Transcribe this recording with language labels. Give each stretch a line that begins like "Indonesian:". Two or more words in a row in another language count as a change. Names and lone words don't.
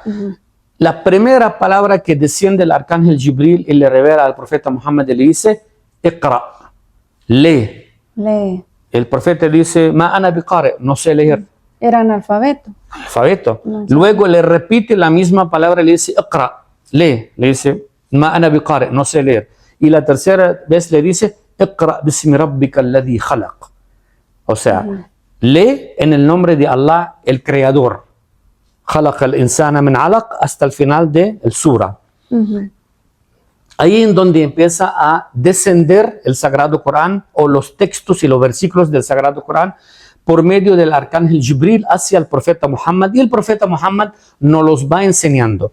Spanish: La primera palabra que desciende el arcángel Jibril y le revela al profeta Muhammad, le dice, Iqra, lee. El profeta dice,
Arabic: ما أنا بقارئ,
Spanish: no sé leer. Era analfabeto. No. Luego le repite la misma palabra, le dice, Iqra, lee. Le dice,
Arabic: ما أنا بقارئ,
Spanish: no sé leer. Y la tercera vez le dice,
Arabic: اقرأ باسم ربك الذي خلق.
Spanish: O sea, lee en el nombre de Allah, el Creador.
Arabic: خلق الإنسان من علق,
Spanish: hasta el final de el sura. Ahí en donde empieza a descender el Sagrado Corán o los textos y los versículos del Sagrado Corán por medio del arcángel Jibril hacia el profeta Muhammad, y el profeta Muhammad nos los va enseñando.